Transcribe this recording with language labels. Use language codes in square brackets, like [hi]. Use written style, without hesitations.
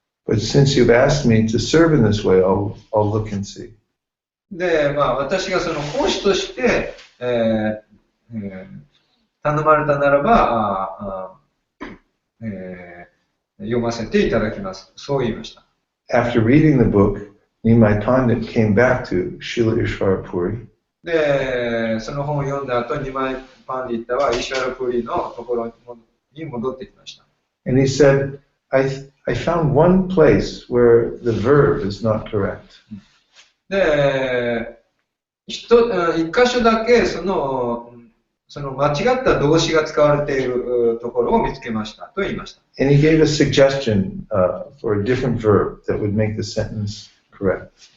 [en] But since you've asked me to serve in this way, I'll look and see. [ja] で、私がその講師として、頼まれたならば、読ませていただきます。そう言いました。 [en] After reading the book, Nimai Pandit came back to Srila Ishvara Puri. [ja] で、その本を読んだ後、ニマイパンディッタはイシュワラプリのところに戻ってきました。 [en] And he said, I found one place where the verb is not correct. [ja] で、一箇所だけその間違った動詞が使われているところを見つけましたと言いました。 [en] And he gave a suggestion for a different verb that would make the sentence correct.